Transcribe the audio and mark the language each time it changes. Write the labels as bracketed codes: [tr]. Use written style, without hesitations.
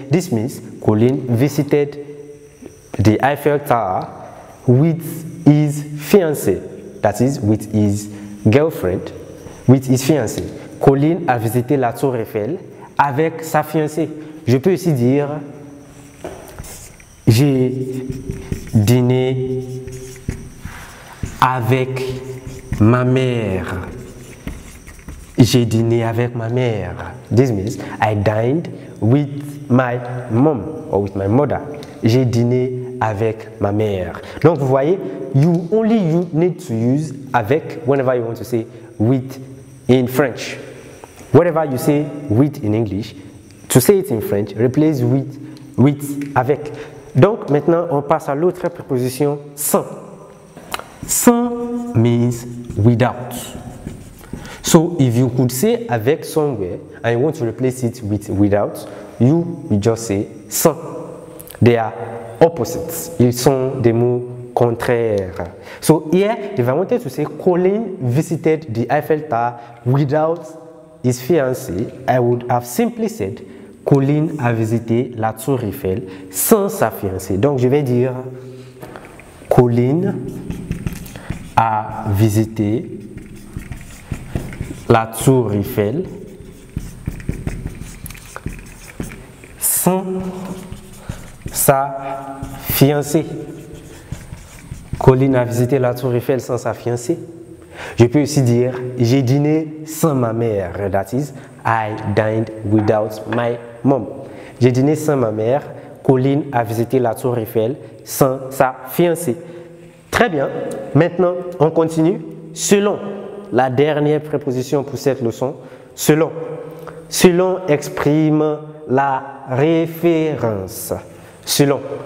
[en] This means Colin visited the Eiffel Tower with his fiancée. That is, with his girlfriend, with his fiancée. [fr] Colin a visité la tour Eiffel avec sa fiancée. Je peux aussi dire j'ai dîné avec ma mère. J'ai dîné avec ma mère. [en] This means I dined with my mom or with my mother. [fr] J'ai dîné avec ma mère. Donc vous voyez, [en] you need to use avec whenever you want to say with in French. Whatever you say with in English, to say it in French, replace with avec. [fr] Donc maintenant on passe à l'autre préposition sans. [en] Sans means without. So if you could say avec somewhere and you want to replace it with without, you just say sans. They are opposites. [fr] Ils sont des mots contraires. [en] So here, if I wanted to say Colin visited the Eiffel Tower without his fiancée, I would have simply said [fr] Colin a visité la tour Eiffel sans sa fiancée. Donc je vais dire Colin a visité la tour Eiffel sans sa fiancée. Colin a visité la tour Eiffel sans sa fiancée. Je peux aussi dire j'ai dîné sans ma mère. [en] That is, I dined without my mom. [fr] J'ai dîné sans ma mère. Colin a visité la tour Eiffel sans sa fiancée. Très bien. Maintenant, on continue. Selon, la dernière préposition pour cette leçon. Selon. Selon exprime la référence. Selon.